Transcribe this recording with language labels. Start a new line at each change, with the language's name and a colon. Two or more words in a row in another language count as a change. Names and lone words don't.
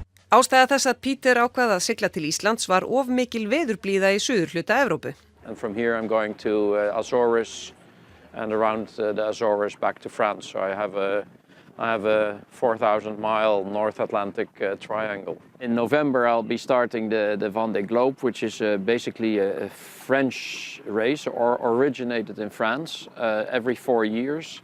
Icelandic: Ástæða þess að Peter ákvað að sigla til Íslands var of mikil veðurblíða í suðurhluta Evrópu.
English: And from here I'm going to Azores and around the Azores back to France. So I have a 4,000-mile North Atlantic triangle. In November I'll be starting the Vendée Globe, which is basically a French race, or originated in France every 4 years.